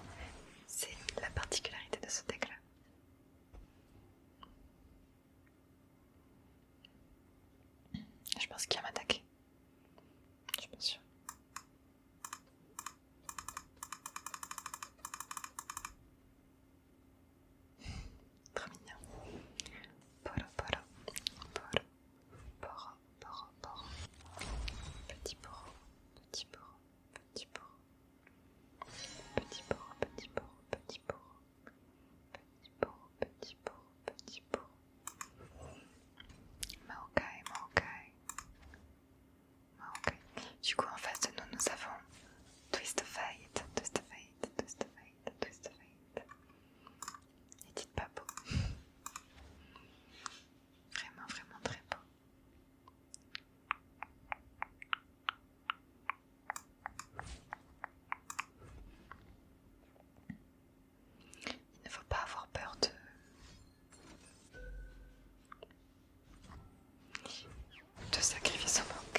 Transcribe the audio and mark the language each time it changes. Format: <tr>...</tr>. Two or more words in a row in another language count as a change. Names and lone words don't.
<fr>C'est la particularité de ce deck là. Je pense qu'il va m'attaquer. Je suis pas sûre. Trop mignon. Poro, poro, poro, poro, poro, poro. Petit poro, petit poro, petit poro. Petit poro, petit poro, petit poro. Petit poro, petit poro, petit poro. Maokai, Maokai. Maokai. Du coup, en face de nous, nous avons Twist of Fate, Twist of Fate, Twist of Fate, Twist of Fate. Et dites pas beau. Vraiment, vraiment très beau. Il ne faut pas avoir peur de sacrifier son manque.</fr>